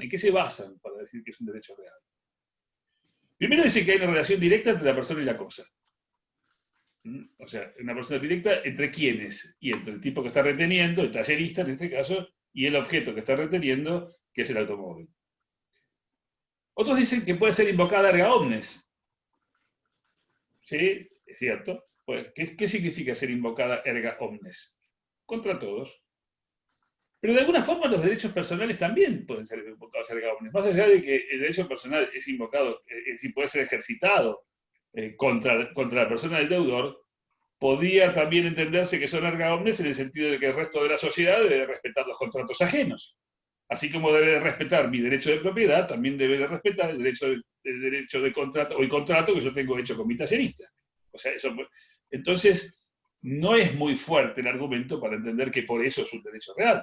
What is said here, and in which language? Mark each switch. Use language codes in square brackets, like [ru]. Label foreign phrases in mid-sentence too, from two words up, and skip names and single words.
[es] ¿En qué se basan para decir que es un derecho real? Primero dicen que hay una relación directa entre la persona y la cosa. O sea, una persona directa entre quiénes, y entre el tipo que está reteniendo, el tallerista en este caso, y el objeto que está reteniendo, que es el automóvil. Otros dicen que puede ser invocada [la] erga omnes. [es] Sí, es cierto. Pues, ¿qué significa ser invocada [la] erga omnes? [es] Contra todos. Pero de alguna forma los derechos personales también pueden ser invocados [la] erga omnes. [es] Más allá de que el derecho personal es invocado, es decir, puede ser ejercitado contra la persona del deudor, podría también entenderse que son [la] erga omnes [es] en el sentido de que el resto de la sociedad debe respetar los contratos ajenos. Así como debe de respetar mi derecho de propiedad, también debe de respetar el derecho de contrato o el contrato que yo tengo hecho con mi tallerista. O sea, eso, entonces, no es muy fuerte el argumento para entender que por eso es un derecho real.